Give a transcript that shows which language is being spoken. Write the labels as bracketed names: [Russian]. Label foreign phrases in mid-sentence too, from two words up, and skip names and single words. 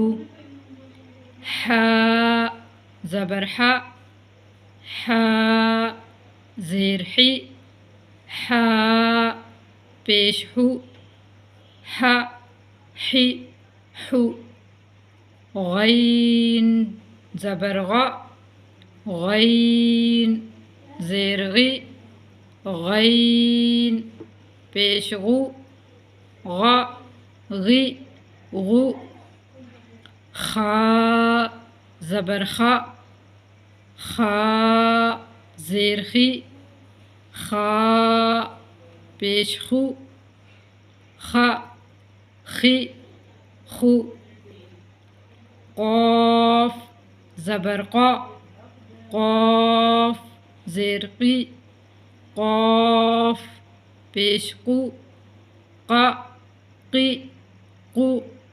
[Urdu] حا زبر حا، حا زیر حی، حا پیش ہو، حا حی حو. غین زبر غ، غین زیر غی، غین پیش غو، غ غی غو. خا زبر خا، خا زیر خی، خا پیش خو، خا خی خو. قاف زبر قا، قاف زیر قی، قاف پیش قو، قا قی قو.